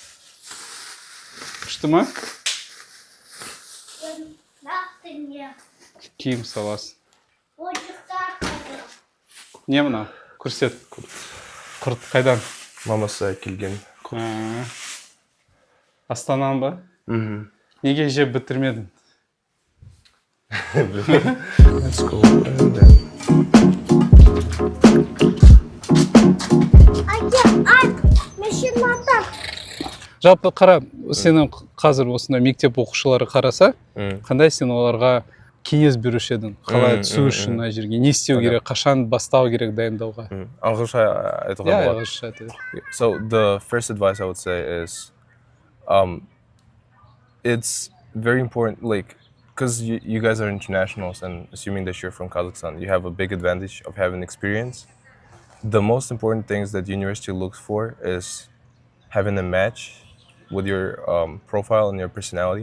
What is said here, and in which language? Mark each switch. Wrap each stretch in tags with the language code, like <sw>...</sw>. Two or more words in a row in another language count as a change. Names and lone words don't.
<kk>Күшті ма? Киім саласың. Не мына? Көрсет. Құрт қайдан? Мамасы келген. Астанан ба? Неге жеп бітірмедің?</kk> <en>Let's go.</en> <kk>Жалпы қара, сенің қазір осындай мектеп оқушылары қараса, қандай сен оларға кеңес беруші едің? Қалай түсу үшін мына жерге? Не істеу керек? Қашан бастау керек дайындауға? Ағылшынша айтуға болады. Ағылшынша айтуға.</kk> <en>So the first advice I would say is it's very important, like, because you guys are internationals, and assuming that you're from Kazakhstan, you have a big advantage of having experience. The most important things that the university looks for is having a match with your profile and your personality.</en>